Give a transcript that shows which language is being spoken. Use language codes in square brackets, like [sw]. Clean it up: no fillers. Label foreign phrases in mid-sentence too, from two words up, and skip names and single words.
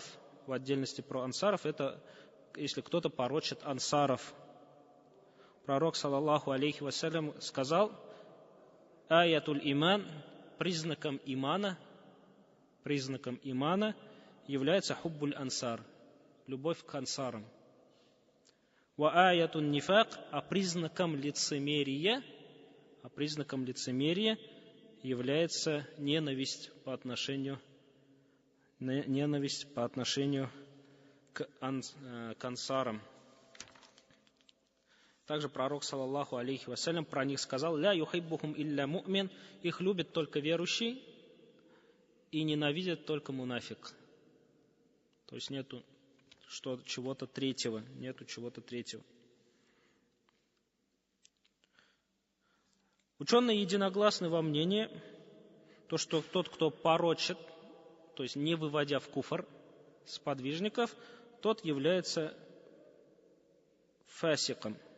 [ru] Это если кто-то порочит ансаров. Пророк, [ar] صلى الله عليه وسلم, [ru] сказал: [ar] آية الإيمان, [ru] признаком имана является [ar] حب الأنصار, [ru] любовь к ансарам. [ar] وآية النفاق, [ru] а признаком лицемерия является ненависть по отношению к ансарам. Также пророк, [ar] صلى الله عليه وسلم, [ru] про них сказал: [ar] لا يحبهم إلا مؤمن, [ru] их любит только верующий и ненавидит только мунафик. То есть нету чего-то третьего. Ученые единогласны во мнении, то, что тот, кто порочит, то есть не выводя в куфр сподвижников, тот является фасиком.